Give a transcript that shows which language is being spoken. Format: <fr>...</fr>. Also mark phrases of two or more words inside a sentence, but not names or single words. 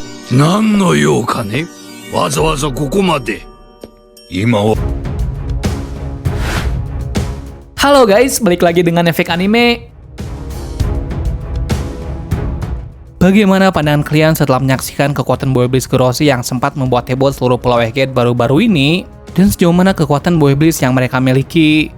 <ja>何の用かねわざわざここまで。今は</ja> <id>Halo guys, balik lagi dengan Efek Anime. Bagaimana pandangan kalian setelah menyaksikan kekuatan Boy Bliss Gorosei yang sempat membuat heboh seluruh Pulau Egghead baru-baru ini? Dan sejauh mana kekuatan Boy Bliss yang mereka miliki?</id>